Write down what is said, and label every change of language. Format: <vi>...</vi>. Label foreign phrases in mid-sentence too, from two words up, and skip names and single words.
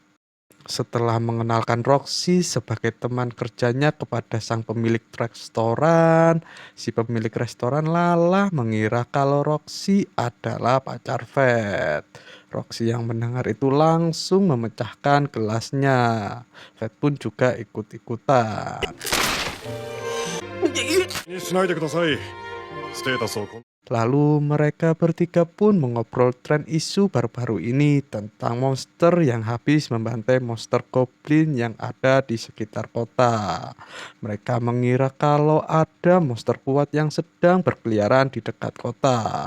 <id>Setelah mengenalkan Roxy sebagai teman kerjanya kepada sang pemilik restoran, si pemilik restoran Lala mengira kalau Roxy adalah pacar Fed. Roxy yang mendengar itu langsung memecahkan gelasnya. Fed pun juga ikut-ikutan.</id> <ja>気にしないでください。ステータスを</ja> <id>Lalu mereka bertiga pun mengobrol tren isu baru-baru ini tentang monster yang habis membantai monster goblin yang ada di sekitar kota. Mereka mengira kalau ada monster kuat yang sedang berkeliaran di dekat kota.</id>